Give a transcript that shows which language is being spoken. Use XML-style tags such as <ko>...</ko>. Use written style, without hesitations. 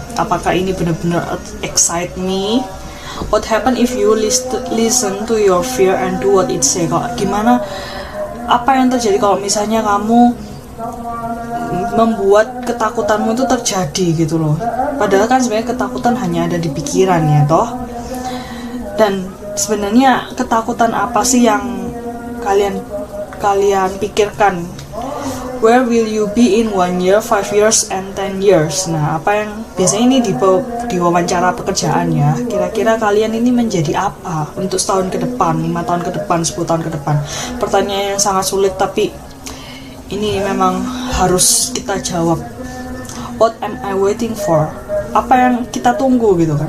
<id>Apakah ini benar-benar</id> <en>excite me? What happen if you listen to your fear and do what it say?</en> <id>Gimana, apa yang terjadi kalau misalnya kamu membuat ketakutanmu itu terjadi gitu loh. Padahal kan sebenarnya ketakutan hanya ada di pikiran ya toh. Dan sebenarnya ketakutan apa sih yang kalian pikirkan?</id> <en>Where will you be in 1 year, 5 years, and 10 years?</en> <id>Nah, apa yang biasanya ini di wawancara pekerjaan ya. Kira-kira kalian ini menjadi apa untuk setahun ke depan, 5 tahun ke depan, 10 tahun ke depan? Pertanyaan yang sangat sulit, tapi ini memang harus kita jawab.</id> <en>What am I waiting for?</en> <id>Apa yang kita tunggu gitu kan?</id>